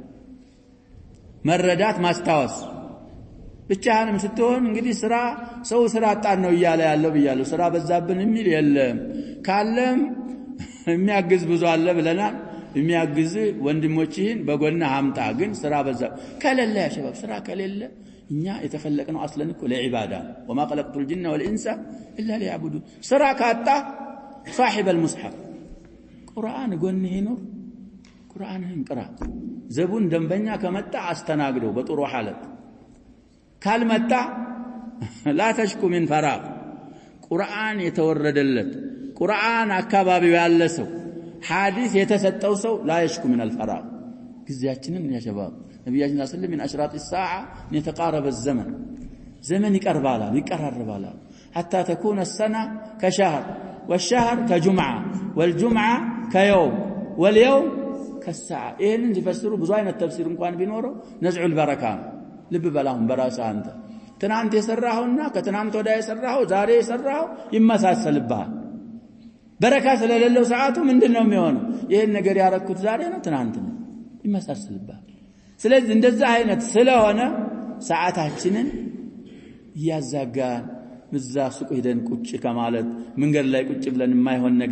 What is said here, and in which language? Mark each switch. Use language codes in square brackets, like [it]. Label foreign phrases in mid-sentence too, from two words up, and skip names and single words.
[am] መረዳት ማስታወስ ብቻህንም ስትሆን እንግዲህ ሰው ስራ አጣን ነው ያለው ብያለሁ ስራ በዛብን የሚል የለም ካለም የሚያግዝ ብዙ አለ ብለናል የሚያግዝ ወንድሞችህን በጎና አምጣ ግን ስራ በዛ ከለለ ያ شباب ስራ ከለለ እኛ የተፈለቀነው አስለን እኮ ለዒባዳ [ar] وما خلقت الجن والانس الا ليعبدون [am] ስራ ካጣ [ar] صاحب المصحف [am] ቁርአን ጎንህ ነው ቁርአንህን ቅራ ዘቡን ደንበኛ ከመጣ አስተናግደው በጥሩ ሐለት ካልመጣ [ar] لا تشكو من فراغ [am] ቁርአን የተወረደለት ቁርአን አካባቢው ያለ ሰው ሐዲስ የተሰጠው ሰው [ar] لا يشكو من الفراغ [am] ጊዜያችንን ያ ሸባብ ነብያችን [ar] صلى الله عليه وسلم من اشراط الساعه يتقارب الزمن زمن يقربال حتى تكون السنه كشهر والشهر كجمعه والجمعه كيوم واليوم كالساعه [am] ይሄንን ሲፈስሩ ብዙ አይነት ተፍሲር እንኳን ቢኖረው [ar] نزع البركه [am] ልብ በላሁን በራስህ አንተ ትናንት የሰራኸውና ከትናንት ወዲያ የሰራኸው ዛሬ የሰራኸው ይመሳሰልብሃል በረካ ስለሌለው ሰዓቱ ምንድነው የሚሆነው ይሄን ነገር ያረኩት ዛሬ ነው ትናንት ነው ይመሳሰልብሃል ስለዚህ እንደዛ አይነት ስለሆነ ሰዓታችንን ያዛጋን በዛ ሱቅ ሄደን ቁጭ ከማለት መንገድ ላይ ቁጭ ብለን የማይሆን ነገር